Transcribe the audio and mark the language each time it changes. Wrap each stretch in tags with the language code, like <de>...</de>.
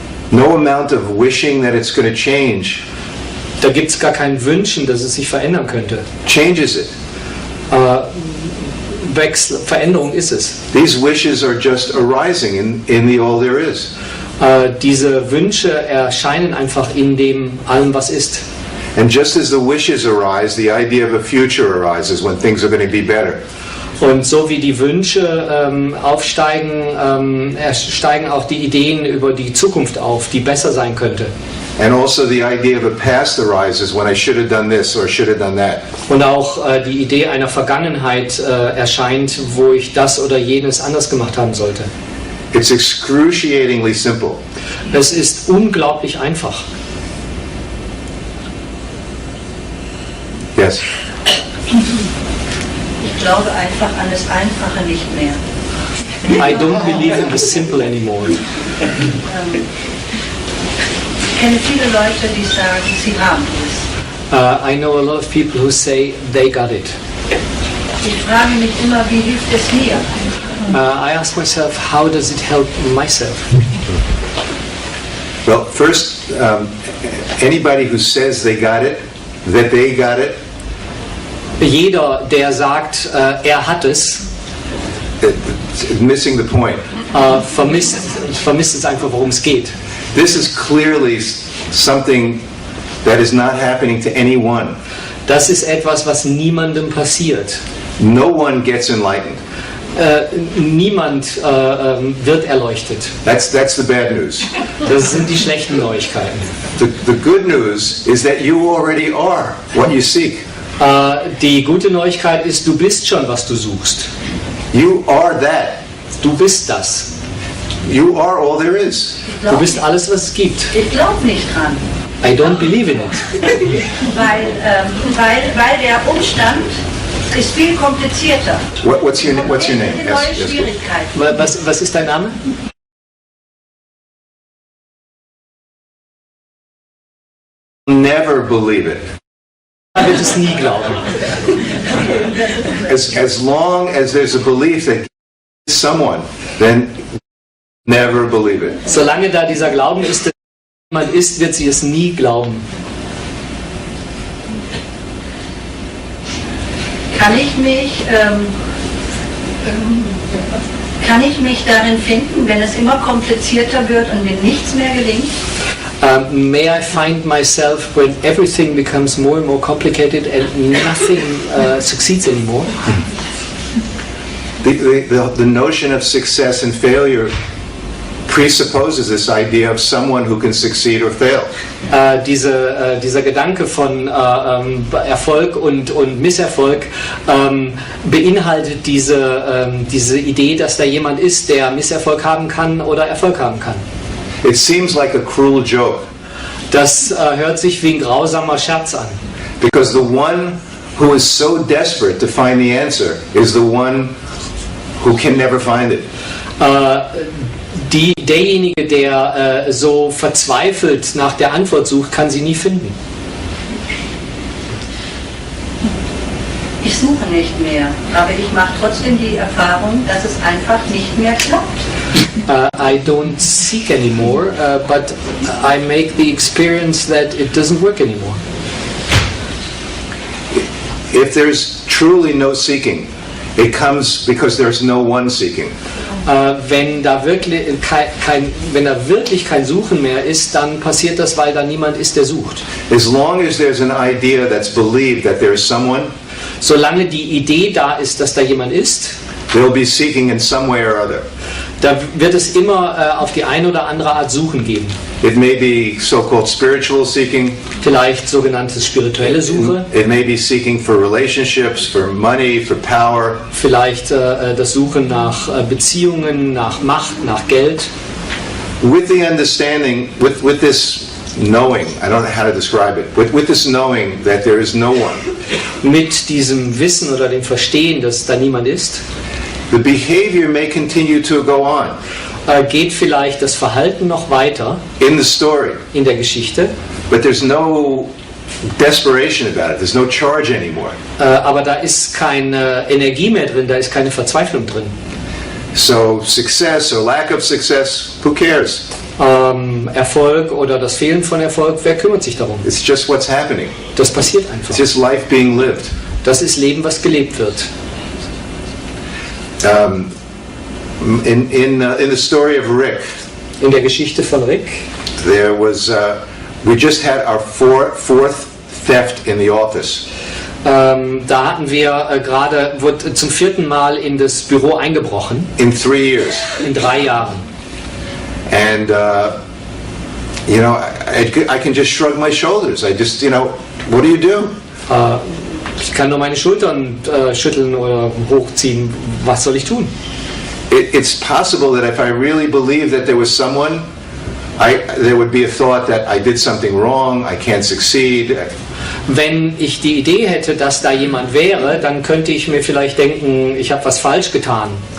<en>No amount of wishing that it's going to change</en> <de>Da gibt es gar kein Wünschen, dass es sich verändern könnte.</de> <en>changes it.</en> <de>Veränderung ist es.</de> <en>These wishes are just arising in the all there is.</en> <de>Diese Wünsche erscheinen einfach in dem allem, was ist.</de> <en>And just as the wishes arise, the idea of a future arises when things are going to be better.</en> <de>Und so wie die Wünsche aufsteigen, steigen auch die Ideen über die Zukunft auf, die besser sein könnte.</de> <en>And also the idea of a past arises when I should have done this or should have done that.</en> <de>Und auch die Idee einer Vergangenheit erscheint, wo ich das oder jenes anders gemacht haben sollte.</de> <en>It's excruciatingly simple.</en> <de>Es ist unglaublich einfach.</de> <en>Yes.</en> <de>Ich glaube einfach an das Einfache nicht mehr.</de> <en>I don't believe in the simple anymore.</en> <de>Ich kenne viele Leute, die sagen, sie haben es.</de> <en>I know a lot of people who say they got it.</en> <de>Ich frage mich immer, wie hilft es mir?</de> <en>I ask myself, how does it help myself? Well, first, anybody who says they got it, that they got it,</en> <de>Jeder, der sagt, er hat es,</de> <en>it's missing the point.</en> <de>vermisst es einfach, worum es geht.</de> <en>This is clearly something that is not happening to anyone.</en> <de>Das ist etwas, was niemandem passiert.</de> <en>No one gets enlightened.</en> <de>Niemand wird erleuchtet.</de> <en>That's the bad news.</en> <de>Das sind die schlechten Neuigkeiten.</de> <en>The good news is that you already are what you seek.</en> <de>Die gute Neuigkeit ist, du bist schon, was du suchst.</de> <en>You are that.</en> <de>Du bist das.</de> <en>You are all there is.</en> <de>Du bist alles, was es gibt. Ich glaube nicht dran,</de> <en>I don't believe in it.</en> <de>weil der Umstand ist viel komplizierter.</de> <en>What's your name?</en> <de>Neue</de> <en>Yes.</en> <de>Schwierigkeiten. Was ist dein Name?</de> <en>Never believe it.</en> <de>Man wird es nie glauben.</de> <en>As long as there's a belief that someone, then never believe it.</en> <de>Solange da dieser Glauben ist, dass jemand ist, wird sie es nie glauben. Kann ich mich darin finden, wenn es immer komplizierter wird und mir nichts mehr gelingt?</de> <en>May I find myself when everything becomes more and more complicated and nothing succeeds anymore? The notion of success and failure presupposes this idea of someone who can succeed or fail.</en> <de>Dieser Gedanke von Erfolg und Misserfolg beinhaltet diese Idee, dass da jemand ist, der Misserfolg haben kann oder Erfolg haben kann.</de> <en>It seems like a cruel joke.</en> <de>Das hört sich wie ein grausamer Scherz an.</de> <en>Because the one who is so desperate to find the answer is the one who can never find it.</en> <de>derjenige, der so verzweifelt nach der Antwort sucht, kann sie nie finden. Ich suche nicht mehr, aber ich mache trotzdem die Erfahrung, dass es einfach nicht mehr klappt.</de> <en>I don't seek anymore, but I make the experience that it doesn't work anymore. If there's truly no seeking, it comes because there's no one seeking.</en> <de>Wenn da wirklich kein Suchen mehr ist, dann passiert das, weil da niemand ist, der sucht.</de> <en>As long as there's an idea that's believed that there is someone,</en> <de>solange die Idee da ist, dass da jemand ist,</de> <en>there'll be seeking in some way or other.</en> <de>Da wird es immer auf die eine oder andere Art Suchen geben.</de> <en>It may be so-called spiritual seeking.</en> <de>Vielleicht sogenannte spirituelle Suche.</de> <en>It may be seeking for relationships, for money, for power.</en> <de>Vielleicht das Suchen nach Beziehungen, nach Macht, nach Geld.</de> <en>With the understanding, with this knowing, I don't know how to describe it, with this knowing that there is no one.</en> <de>Mit diesem Wissen oder dem Verstehen, dass da niemand ist.</de> <en>The behavior may continue to go on.</en> <de>Geht vielleicht das Verhalten noch weiter</de> <en>in the story,</en> <de>in der Geschichte,</de> <en>but there's no desperation about it. There's no charge anymore.</en> <de>Aber da ist keine Energie mehr drin, da ist keine Verzweiflung drin.</de> <en>So success or lack of success, who cares?</en> <de>Erfolg oder das Fehlen von Erfolg, wer kümmert sich darum?</de> <en>It's just what's happening.</en> <de>Das passiert einfach.</de> <en>It's just life being lived.</en> <de>Das ist Leben, was gelebt wird.</de> <en>In the story of Rick,</en> <de>in der Geschichte von Rick,</de> <en>there was we just had our fourth theft in the office.</en> <de>Da hatten wir wurde zum 4. Mal in das Büro eingebrochen.</de> <en>In 3 years.</en> <de>In 3 Jahren.</de> <en>And you know, I can just shrug my shoulders. I just, you know, what do you do?</en> <de>Ich kann nur meine Schultern schütteln oder hochziehen. Was soll ich tun?</de> <en>It's possible that if I really believed that there was someone, there would be a thought that I did something wrong, I can't succeed.</en> <de>Wenn ich die Idee hätte, dass da jemand wäre, dann könnte ich mir vielleicht denken, ich habe was falsch getan.</de>